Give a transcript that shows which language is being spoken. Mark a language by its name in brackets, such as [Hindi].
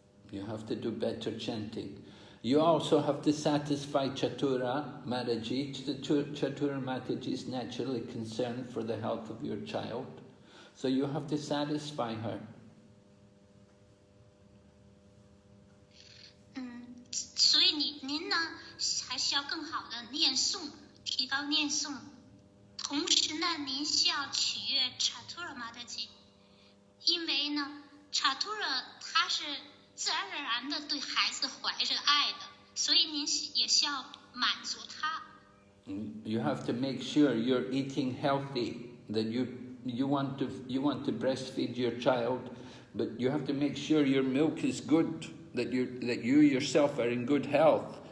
[English] You have to do better chanting. You also have to satisfy Chatura Mataji. Chatura Mataji is naturally concerned for the health of your child. So you have to satisfy her. [Chinese] 所以您呢，还需要更好的念诵，提高念诵。同时呢，您需要取悦Chatura Mataji，因为呢，Chatura他是自然而然的对孩子怀着爱的，所以您也需要满足他。 [English] You have to make sure you're eating healthy, that you want to breastfeed your child, but you have to make sure your milk is good, that you yourself are in good health.